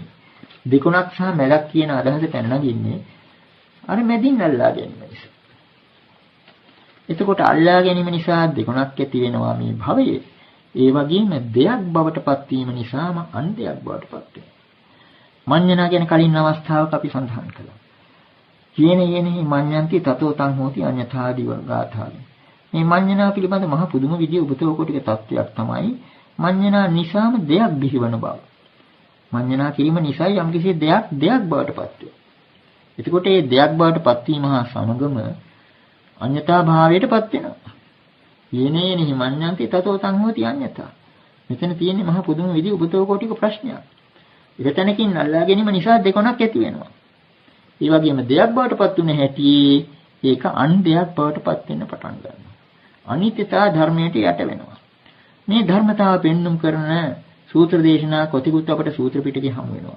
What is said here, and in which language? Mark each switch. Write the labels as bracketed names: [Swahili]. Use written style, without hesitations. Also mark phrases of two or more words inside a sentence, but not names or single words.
[Sinhala] දෙකොණක් සහ මැලක් කියන අදහස පැන නගින්නේ අර මැදින් අල්ලා ගැනීම නිසා. එතකොට අල්ලා ගැනීම නිසා දෙකොණක් ඇති වෙනවා මේ භවයේ. ඒ වගේම දෙයක් බවට පත්වීම නිසාම අන්දයක් බවට පත් වෙනවා. මඤ්ඤණා කියන කලින් අවස්ථාවක අපි සඳහන් කළා. [Pali] යේනෙහි මඤ්ඤන්ති තතෝ තං හෝති අඤ්ඤථාදී වර්ගාථාදී. [Sinhala] මේ මඤ්ඤණා පිළිබඳ මහ පුදුම විදිය [Pali] උපතෝ කොටික [Sinhala] තත්වයක් තමයි මඤ්ඤණා නිසාම දෙයක් බිහිවන බව. මඤ්ඤණා කිරීම නිසා යම්කිසි දෙයක් බවට පත් වෙනවා. එතකොට මේ දෙයක් බවට පත්වීම හා සමගම අඤ්ඤතා භාවයට පත් වෙනවා. [Pali] යේනෙහි මඤ්ඤන්ති තතෝ තං හෝති අඤ්ඤතා. [Sinhala] මෙතන තියෙන්නේ මහ පුදුම විදිය [Pali] උපතෝ කොටික [Sinhala] ප්‍රශ්නයක්. එක තැනකින් අල්ලා ගැනීම නිසා දෙකොණක් ඇති වෙනවා. ඒ වගේම දෙයක් බවට පත් වුණ හැටි ඒක අන් දෙයක් බවට පත් වෙන්න පටන් ගන්නවා. අනිත්‍යතා ධර්මයට යට වෙනවා. මේ ධර්මතාව පෙන්눔 කරන සූත්‍ර දේශනා කොතිකුත් අපට සූත්‍ර පිටකේ හමු වෙනවා.